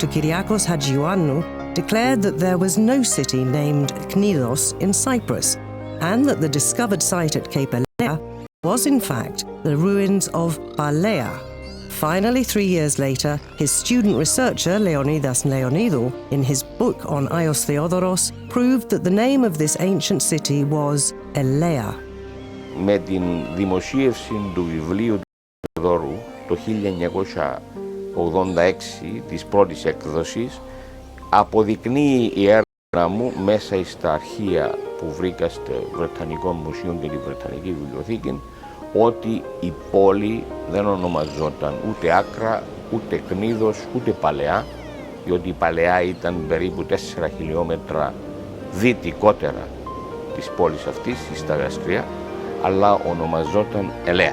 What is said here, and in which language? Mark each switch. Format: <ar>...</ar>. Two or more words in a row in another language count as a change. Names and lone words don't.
<en>Kyriakos Hadjiouannou declared that there was no city named Knidos in Cyprus, and that the discovered site at Cape Elea was in fact the ruins of Balea. Finally, 3 years later, his student researcher Leonidas Leonidou, in his book on Ayios Theodoros, proved that the name of this ancient city was Elea.</en> <el>Με την δημοσίευση του βιβλίου του Θεοδόρου το 1986, της πρώτης έκδοσης, αποδεικνύει η έρευνα μου μέσα στα αρχεία που βρήκα στο Βρετανικό Μουσείο και τη Βρετανική Βιβλιοθήκη, ότι η πόλη δεν ονομαζόταν ούτε Άκρα, ούτε Κνίδος, ούτε Παλαιά, διότι η Παλαιά ήταν περίπου 4 χιλιόμετρα δυτικότερα της πόλης αυτής, στα Γαστρία, αλλά ονομαζόταν Ελέα.</el>